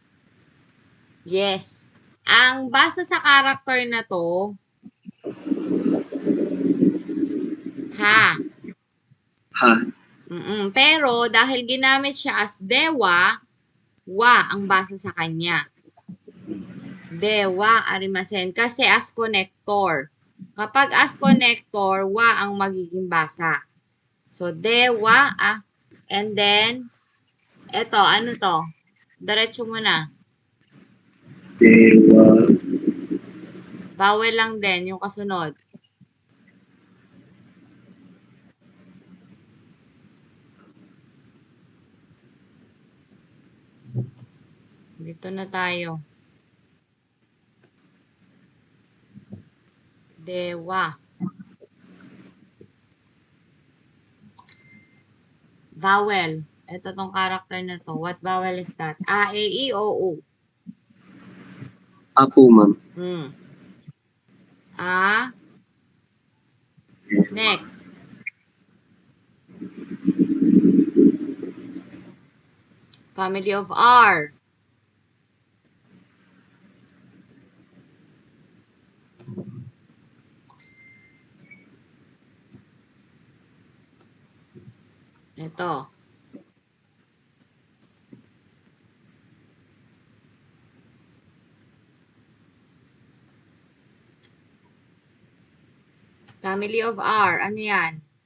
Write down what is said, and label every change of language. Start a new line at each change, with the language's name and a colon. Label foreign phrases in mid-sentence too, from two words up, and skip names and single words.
Filipino: Yes. Ang basa sa character na to, ha. Ha? Pero dahil ginamit siya as dewa, wa ang basa sa kanya.
Japanese: ではありません
Filipino: kasi
English: as connector.
Filipino: Kapag
English: as connector,
Filipino: wa ang magiging basa. So, dewa,
English: and then,
Filipino: eto, ano to? Diretso mo na. Dewa. Vowel lang din, yung kasunod. Dito na tayo. Dewa. Vowel. Ito tong character na to.
English: What vowel is that? A, E, I, O, U.
Filipino: Apo ma'am.
English: A. Next. Family of R.
Filipino: Ito.
English: Family of R.
Filipino: Ano yan?